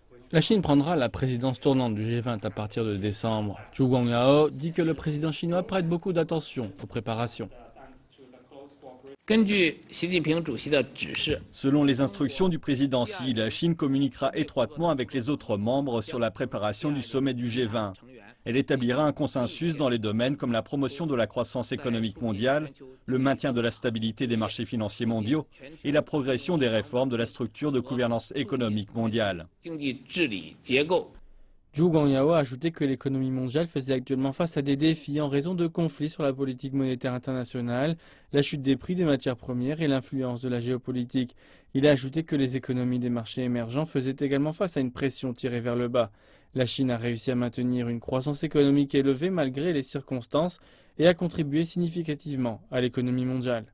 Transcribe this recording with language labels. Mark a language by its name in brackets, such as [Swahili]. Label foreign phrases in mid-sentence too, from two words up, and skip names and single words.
[French] La Chine prendra la présidence tournante du G20 à partir de décembre. Zhu Guangyao dit que le président chinois prête beaucoup d'attention aux préparations. [Chinese] 根据习近平主席的指示， [French] Selon les instructions du président Xi, la Chine communiquera étroitement avec les autres membres sur la préparation du sommet du G20. Elle établira un consensus dans les domaines comme la promotion de la croissance économique mondiale, le maintien de la stabilité des marchés financiers mondiaux et la progression des réformes de la structure de gouvernance économique mondiale. [Chinese] 经济治理结构。 [French] Zhu Guangyao a ajouté que l'économie mondiale faisait actuellement face à des défis en raison de conflits sur la politique monétaire internationale, la chute des prix des matières premières et l'influence de la géopolitique. Il a ajouté que les économies des marchés émergents faisaient également face à une pression tirée vers le bas. La Chine a réussi à maintenir une croissance économique élevée malgré les circonstances et a contribué significativement à l'économie mondiale.